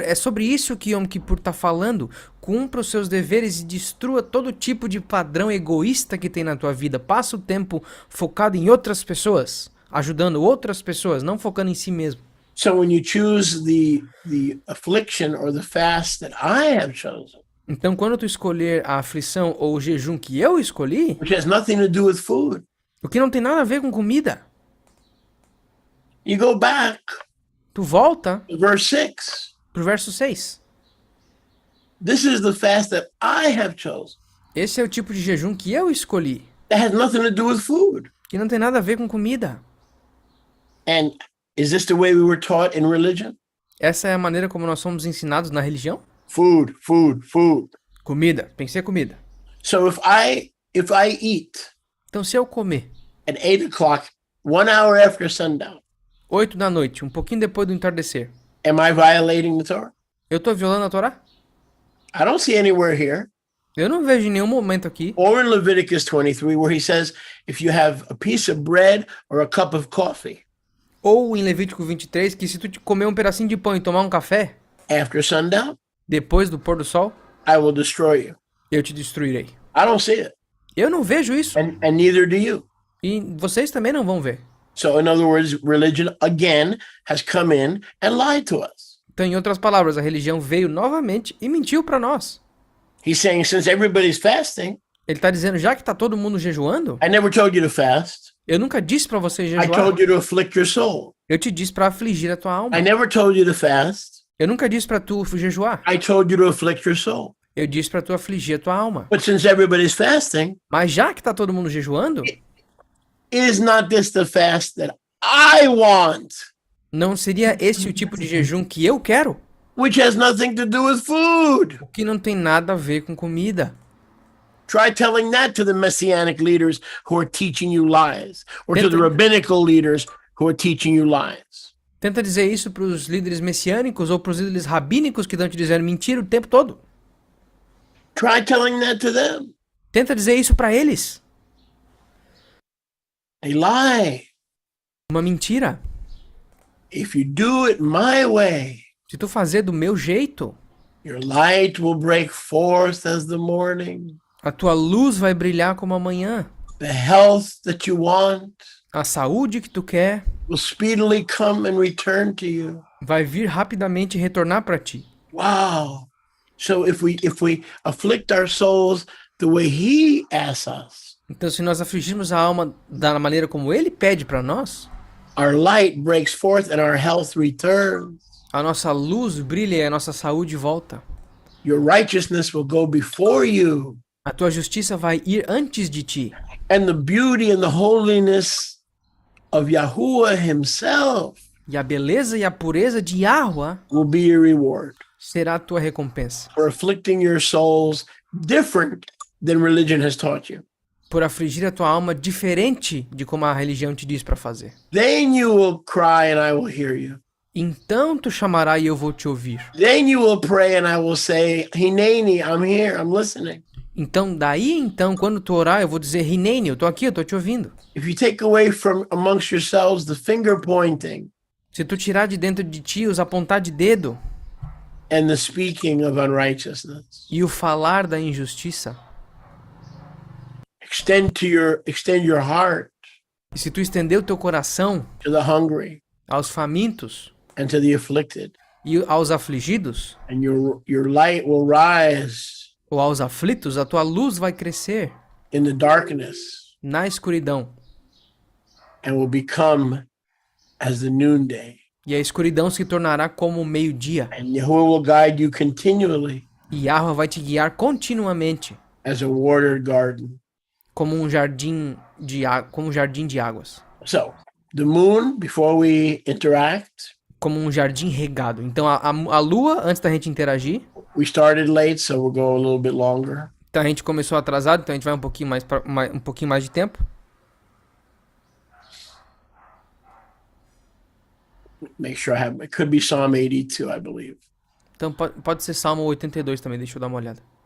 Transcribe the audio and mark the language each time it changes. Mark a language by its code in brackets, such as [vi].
[pt] É sobre isso que Yom Kippur está falando. Cumpra os seus deveres e destrua todo tipo de padrão egoísta que tem na tua vida. Passa o tempo focado em outras pessoas, ajudando outras pessoas, não focando em si mesmo. [en] So when you choose the affliction or the fast that I have chosen, [pt] Então, quando tu escolher a aflição ou o jejum que eu escolhi, [en] which has nothing to do with food, [pt] o que não tem nada a ver com comida, [en] you go back [pt] tu volta [en] to verse 6. [pt] pro verso 6. [en] This is the fast that I have chosen. [pt] Esse é o tipo de jejum que eu escolhi, [en] That has nothing to do with food. [pt] que não tem nada a ver com comida. [en] And is this the way we were taught in religion? [pt] Essa é a maneira como nós somos ensinados na religião? [en] Food, food, food. [pt] Comida, tem que ser comida. [en] So if I eat [pt] Então, se eu comer [en] at 8 o'clock, 1 hour after sundown, [pt] 8 da noite, um pouquinho depois do entardecer, [en] am I violating the Torah? [pt] eu tô violando a Torá? [en] I don't see anywhere here, [pt] Eu não vejo em nenhum momento aqui, [en] or in Leviticus 23, where he says, if you have a piece of bread or a cup of coffee [pt] ou em Levítico 23, que se tu comer um pedacinho de pão e tomar um café, [en] after sundown, [pt] depois do pôr do sol, [en] I will destroy you. [pt] eu te destruirei. [en] I don't see it, [pt] Eu não vejo isso. [en] and neither do you. [pt] E vocês também não vão ver. [en] So in other words, religion again has come in and lied to us. [pt] Então, em outras palavras, a religião veio novamente e mentiu para nós. [en] He's saying, since everybody's fasting, [pt] Ele tá dizendo, já que tá todo mundo jejuando, [en] I never told you to fast. [pt] eu nunca disse para você [en] I [pt] jejuar. [en] told you to afflict your soul. [pt] Eu te disse para afligir a tua alma. [en] I never told you to fast. [pt] Eu nunca disse para tu jejuar. [en] I told you to afflict your soul. [pt] Eu disse para tu afligir a tua alma. [en] But since everybody's fasting, [pt] Mas já que tá todo mundo jejuando, [en] is not this the fast that I want, [pt] não seria esse o tipo de jejum que eu quero? [en] which has nothing to do with food? [pt] O que não tem nada a ver com comida. [en] Try telling that to the messianic leaders who are teaching you lies, or to the rabbinical leaders who are teaching you lies. [pt] Tenta dizer isso para os líderes messiânicos ou para os líderes rabínicos que estão te dizendo mentira o tempo todo. [en] Try telling that to them. [pt] Tenta dizer isso para eles. [en] A lie. [pt] Uma mentira. [en] If you do it my way, [pt] Se tu fazer do meu jeito, [en] your light will break forth as the morning. [pt] a tua luz vai brilhar como a manhã. [en] The health that you want [pt] A saúde que tu quer [en] will speedily come and return to you. [pt] vai vir rapidamente e retornar para ti. [en] Wow. So if we afflict our souls the way he asks us, [pt] Então, se nós afligirmos a alma da maneira como ele pede para nós, [en] our light breaks forth and our health returns. [pt] a nossa luz brilha e a nossa saúde volta. [en] Your righteousness will go before you. [pt] A tua justiça vai ir antes de ti. [en] And the beauty and the holiness of Yahuwah himself [pt] E a beleza e a pureza de Yahweh [en] will be your reward [pt] será a tua recompensa. [en] for afflicting your souls different than religion has taught you. [pt] Por afligir a tua alma diferente de como a religião te diz para fazer. [en] Then you will cry and I will hear you. [pt] Então tu chamará e eu vou te ouvir. [en] Then you will pray and I will say, Hineni, I'm here, I'm listening. [pt] Então, quando tu orar, eu vou dizer, Hineni, eu tô aqui, eu tô te ouvindo. [en] If you take away from amongst yourselves the finger pointing [pt] Se tu tirar de dentro de ti os apontar de dedo [en] and the speaking of unrighteousness. [pt] e o falar da injustiça. [en] Extend your heart [pt] E se tu estender o teu coração [en] to the hungry [pt] aos famintos [en] and to the afflicted, [pt] e aos afligidos, [en] and your light will rise [pt] ou aos aflitos, a tua luz vai crescer [en] in the darkness [pt] na escuridão. [en] and will become as the noonday. [pt] E a escuridão se tornará como o meio-dia. [en] And Yahuwah will guide you continually [pt] E Yahweh vai te guiar continuamente, [en] as a watered garden. [pt] como um jardim de águas. [en] So, the moon, before we interact, [pt] Como um jardim regado. Então, a lua, antes da gente interagir, [en] we started late, so we'll go a little bit longer. [pt] então a gente começou atrasado, então a gente vai um pouquinho mais de tempo. [en] Make sure it could be Psalm 82, I believe. [pt] Então pode ser Salmo 82 também, deixa eu dar uma olhada.